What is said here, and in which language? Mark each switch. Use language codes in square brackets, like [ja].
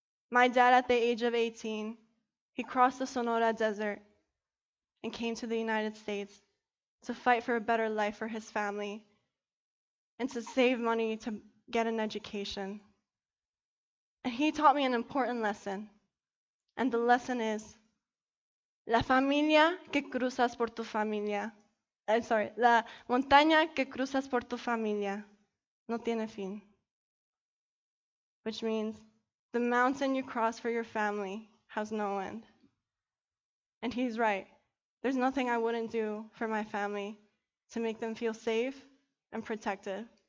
[en] My dad, at the age of 18, he crossed the Sonora Desert and came to the United States to fight for a better life for his family and to save money to get an education. And he taught me an important lesson. And the lesson is, [es] la familia que cruzas por tu familia. La montaña que cruzas por tu familia no tiene fin. [en] Which means, the mountain you cross for your family has no end. And he's right. There's nothing I wouldn't do for my family to make them feel safe and protected.